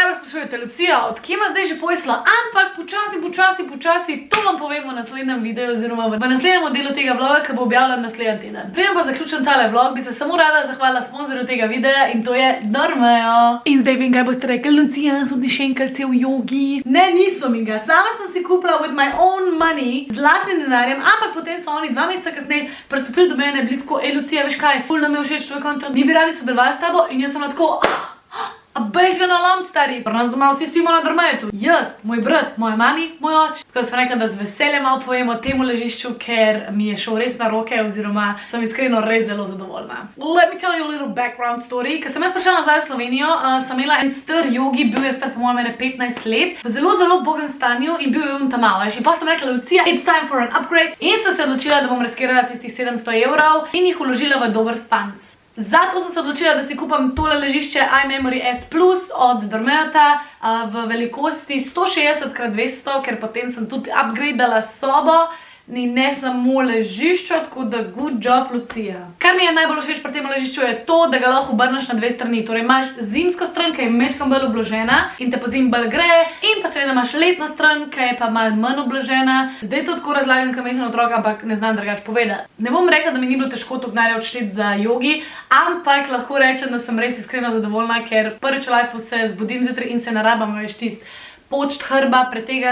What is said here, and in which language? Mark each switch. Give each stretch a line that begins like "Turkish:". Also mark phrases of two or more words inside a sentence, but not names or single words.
Slovenian: sprašujete, Lucija, od kje ima zdaj že pomisla? Ampak počasi, to vam povem v naslednjem videu oziroma v naslednjem delu tega vloga, ki bo objavljen naslednji teden. Preden pa zaključim tale vlog, bi se samo rada zahvalila sponzorju tega videa in to je Dormeo. In zdaj vem, kaj boste rekli, Lucija, so ti šenkalci v jogi. Ne, niso mi ga. Sama sem si kupila
English: with my own money,
Slovenian: z lastnim denarjem, ampak potem so oni 2 meseca kasneje prestopili do mene, bili tako, Lucija, veš kaj, ful nam je všeč tvoj kontent, mi bi radi sodelovali s tabo in jaz sem tako, a bež ga na lom, stari. Pri nas doma vsi spimo na Dormeju. Jaz, moj brat, moja mami, moj oče. Tako da sem rekla, da z veseljem malo povem o temu ležišču, ker mi je šel res na roke oziroma sem iskreno res zelo zadovoljna.
English: Let me tell you a little background story.
Slovenian: Ko sem jaz prišla nazaj v Slovenijo, sem imela en star jogi, bil je star po mojem 15 let, v zelo bogem stanju in bil je on tam malo. In pa sem rekla, Lucija,
English: it's time for an upgrade.
Slovenian: In sem se odločila, da bom riskirala tistih 700 evrov in jih vložila v dober spanc. Zato sem se odločila, da si kupam tole ležišče iMemory S Plus od Dormeta v velikosti 160x200, ker potem sem tudi upgradeala sobo in ne samo ležišče, tako da
English: good job,
Slovenian: Lucija. Kar mi je najbolj všeč pri tem ležišču je to, da ga lahko obrneš na 2 strani. Torej imaš zimsko stran, ki je mečkam bolj obložena in te po zim bolj greje, in pa seveda imaš letno stran, ki je pa malo manj obložena. Zdaj to tako razlagam, kot majhen otrok, ampak ne znam drugače povedati. Ne bom rekla, da mi ni bilo težko to denarja odšteti za jogi, ampak lahko rečem, da sem res iskreno zadovoljna, ker prvič v lifeu se zbudim zjutraj in se ne rabam več tist počt hrba pretegan.